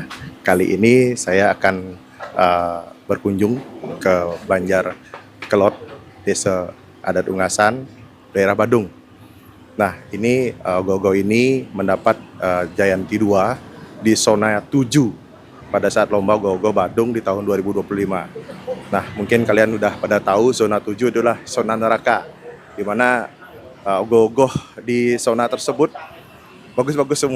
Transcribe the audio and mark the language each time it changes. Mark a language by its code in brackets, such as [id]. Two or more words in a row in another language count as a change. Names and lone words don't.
[id] Kali ini saya akan berkunjung ke Banjar Kelot, Desa Adat Ungasan, daerah Badung. Nah, ini Ogoh-Ogoh ini mendapat Jayanti 2 di zona 7 pada saat lomba Ogoh-Ogoh Badung di tahun 2025. Nah, mungkin kalian udah pada tahu zona 7 adalah zona neraka, di mana Ogoh-Ogoh di zona tersebut bagus-bagus semua.